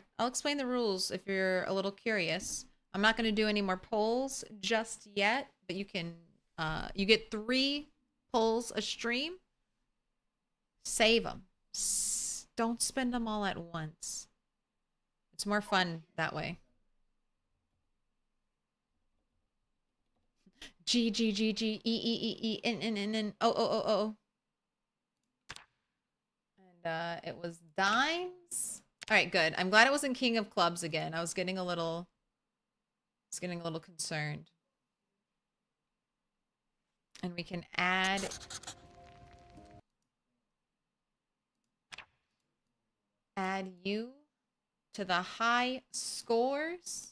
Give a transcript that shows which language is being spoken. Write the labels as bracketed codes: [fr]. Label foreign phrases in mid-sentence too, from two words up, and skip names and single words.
[en] I'll explain the rules if you're a little curious. I'm not going to do any more polls just yet, but you can, you get 3 polls a stream. Save them. Don't spend them all at once. It's more fun that way. G G G G E E E E N O O O O. And it was dimes. All right, good. I'm glad it wasn't king of clubs again. I was getting a little concerned. And we can add you to the high scores.